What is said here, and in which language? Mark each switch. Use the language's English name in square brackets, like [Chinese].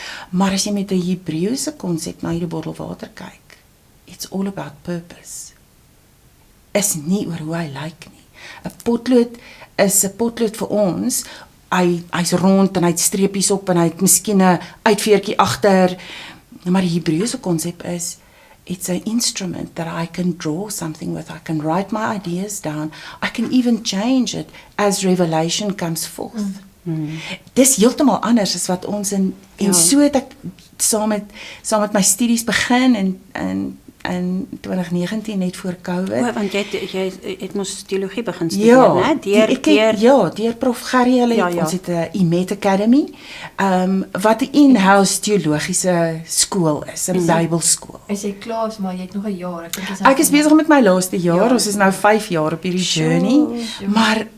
[Afrikaans] Maar as jy met 'n Hebreëse konsep na hierdie bottel water kyk, [English] it's all about purpose. [Afrikaans] Is nie oor hoe hy lyk nie. 'n potlood is 'n potlood vir ons. Hy's rond en hy het streepies op en hy het miskien 'n uitveertjie agter. Maar die Hebreëse konsep is [English] it's an instrument that I can draw something with. I can write my ideas down. I can even change it as revelation comes forth. [Afrikaans] Dis heeltemal anders as wat ons en so het ek saam met my studies begin in 2019 net voor COVID. Want jy het mos teologie begin studeer, né? Deur Prof Gerry, hulle ons het 'n IMET Academy, wat 'n in-house teologiese skool is, 'n Bybelskool. Is jy klaar, maar jy het nog 'n jaar. Ek is besig met my laaste jaar. Ons is nou 5 jaar op hierdie journey. Maar